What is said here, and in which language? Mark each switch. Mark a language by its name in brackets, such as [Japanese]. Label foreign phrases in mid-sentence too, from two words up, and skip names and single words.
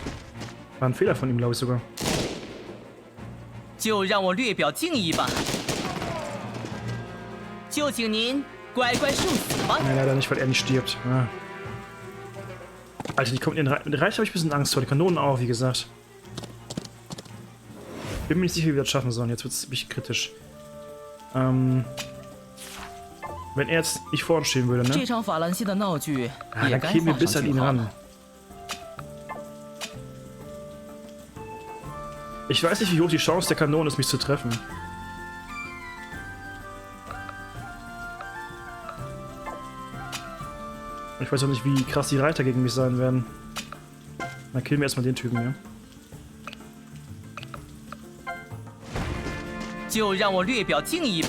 [German] War ein Fehler von ihm, glaube ich sogar. [Chinese] 就让我略表敬意吧。就请您乖乖受死吧。 [German] Nee, leider nicht, weil er nicht stirbt. Ja. Alter, die kommt in den Reich, habe ich ein bisschen Angst vor. Die Kanonen auch, wie gesagt. Bin mir nicht sicher, wie wir das schaffen sollen. Jetzt wird es ziemlich kritisch. Wenn er jetzt nicht vor uns stehen würde, ne? [Chinese] 这场法兰西的闹剧 Ah, 也 [German] dann [Chinese] 该 [German] kämen wir [Chinese] 画 [German] bis [Chinese] 上 [German] an [Chinese] 句 [German] ihn [Chinese] 号 [German] ran. [Chinese] 了。 [German] Ich weiß nicht, wie hoch die Chance der Kanone ist, mich zu treffen. Und ich weiß auch nicht, wie krass die Reiter gegen mich sein werden. Dann killen wir erstmal den Typen, ja? [Chinese] 就让我略表敬意吧。